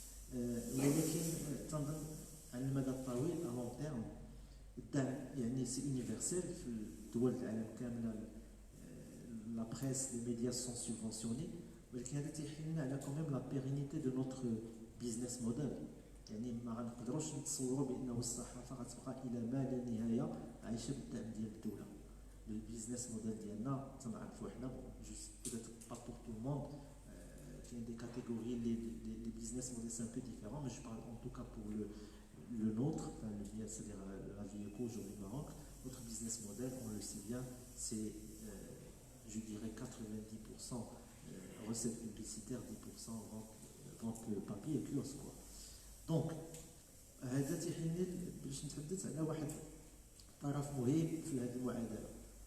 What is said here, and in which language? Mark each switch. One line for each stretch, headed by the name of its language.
Arabic: ولكن على المدى الطويل
French: à long terme
Arabic: الدعم يعني
French: c'est universel
Arabic: في الدول العالم كامله.
French: La presse, les médias sont subventionnés,
Arabic: ولكن هذا تيحلنا على
French: quand même la pérennité de notre business model.
Arabic: يعني ما غنقدروش نتصوروا بانه الصحافه غتبقى الى ما لا نهايه عايشه بالدعم ديال الدوله. البيزنس موديل ديالنا تنعرفوا حنا جوست
French: peut-être pas pour tout le monde. Il y a des catégories, les business models c'est un peu différent, mais je parle en tout cas pour le nôtre, enfin, c'est-à-dire la vie éco aujourd'hui au Maroc. Notre business model, on le sait bien, c'est je dirais 90% recettes publicitaires, 10% vente papier et kiosque quoi.
Arabic: Donc هذا تيحلني باش نتحدث على واحد طرف مهم في هذه المعادله.